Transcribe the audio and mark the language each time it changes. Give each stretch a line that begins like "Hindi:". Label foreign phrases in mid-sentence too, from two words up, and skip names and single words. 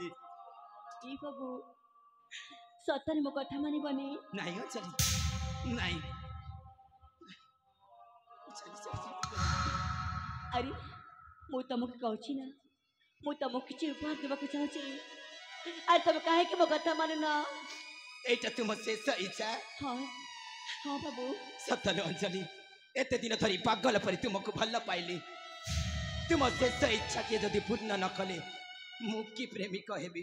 Odia: ଏଇ ବାବୁ ସତରେ ମୋ କଥା ମାନିବନି? ନାଇଁ ଅଞ୍ଜଳି ନାଇଁ। ଆରେ ମୁଁ ତମକୁ କହୁଛି ନା, ମୁଁ ତମକୁ କିଛି ଉପହାର ଦେବାକୁ ଚାହୁଁଛି, ଆରେ ତମେ କାହିଁକି ମୋ କଥା ମାନୁନ? ଏଇଟା ତୁମ ଶେଷ ଇଚ୍ଛା? ହଁ ହଁ ବାବୁ ସତରେ ଅଞ୍ଜଳି, ଏତେ ଦିନ ଧରି ପାଗଳ ପରି ତୁମକୁ ଭଲ ପାଇଲି। ତୁମ ଶେଷ ଇଚ୍ଛାଟିଏ ଯଦି ପୂର୍ଣ୍ଣ ନ କଲେ ମୁଁ କି ପ୍ରେମିକ ହେବି?